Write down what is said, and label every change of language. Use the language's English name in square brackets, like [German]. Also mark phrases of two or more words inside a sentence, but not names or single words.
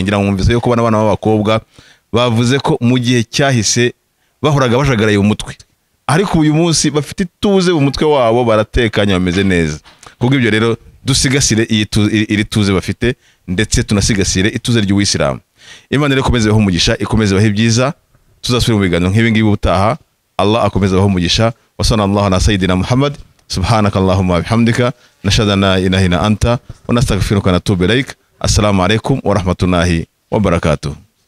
[Kinyarwanda] Ngira ngo mwumvise yuko bana b'abakobwa bavuze ko mu gihe cyahise bahoraga bajagaraye umutwe, ariko uyu munsi bafite ituze mu mutwe wabo, baratekanye, bameze neza. Kubwo ibyo rero dusigasire iri tuze bafite, ndetse tunasigasire ituze ry'Uwisilamu. Imana rero ikomeze baho umugisha, ikomeze baho ibyiza. Tuzasubira mu biganiro nk'ibi ngibi ubutaha. Allah akomeze baho umugisha. [Arabic] وصلى الله على سيدنا محمد. سبحانك اللهم وبحمدك نشهد أن لا إله إلا أنت ونستغفرك ونتوب إليك. السلام عليكم ورحمة الله وبركاته.